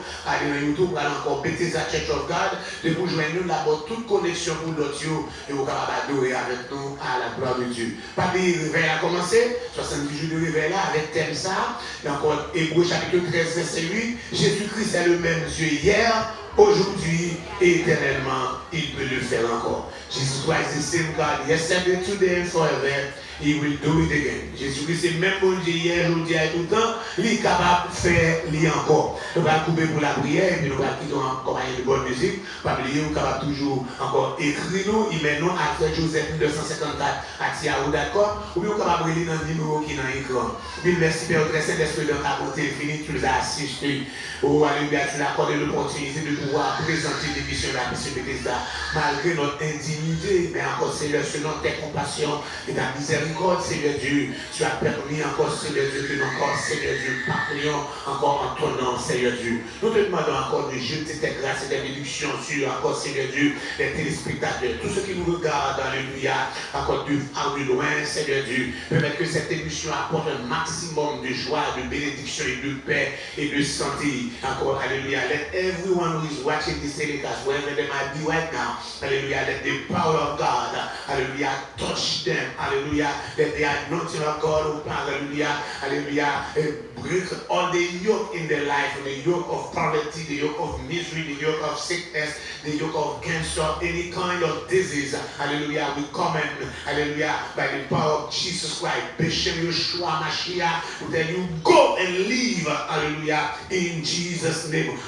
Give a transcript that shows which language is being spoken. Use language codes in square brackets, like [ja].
[fr] Allez dans YouTube, vous allez encore Bethesda Church of God. De vous joindre nous là-bas, toute connexion pour l'audio et vous pouvez adorer avec nous à la gloire de Dieu. Papi, le réveil a commencé, 70 jours de réveil là, avec thème ça. Et encore Hébreux chapitre 13, verset 8. Jésus-Christ est le même Dieu hier, aujourd'hui et éternellement, il peut le faire encore. [en] Jesus Christ is the same God yesterday, today and forever. He will do it again. [fr] Jésus-Christ c'est le même bon Dieu hier, aujourd'hui et tout le temps. Il est capable de faire lui encore. Nous allons couper pour la prière et puis nous allons quitter en compagnie de bonne musique. Pas oublier, nous capable toujours encore écrire nous, email nous à Joseph 254 à tiaou.com ou bien nous capable de lire dans le numéro qui est dans l'écran. Mille merci Père très Saint-Esprit dans ta beauté infinie, tu nous as assistés. Oh, alléluia, tu nous as accordé l'opportunité de pouvoir présenter l'émission de la mission Bethesda malgré notre indignité, mais encore Seigneur, selon tes compassions et ta miséricorde, Seigneur Dieu, tu as permis encore, Seigneur Dieu, que nous encore, Seigneur Dieu, parlions encore en ton nom, Seigneur Dieu. Nous te demandons encore de jeter tes grâces et tes bénédictions sur encore, Seigneur Dieu, les téléspectateurs, tous ceux qui nous regardent, alléluia, encore de loin, Seigneur Dieu, permettre que cette émission apporte un maximum de joie, de bénédiction et de paix et de santé. [en] Encore, alléluia, let everyone who is watching this telecast, wherever they might be right now, hallelujah, let the power of God, hallelujah, touch them, hallelujah, let the anointing of God, hallelujah, hallelujah, break all the yoke in their life, the yoke of poverty, the yoke of misery, the yoke of sickness, the yoke of cancer, any kind of disease, hallelujah, we come in, hallelujah, by the power of Jesus Christ, Bishop Yeshua Mashiach, we tell you, go and live, hallelujah, in Jesus' name.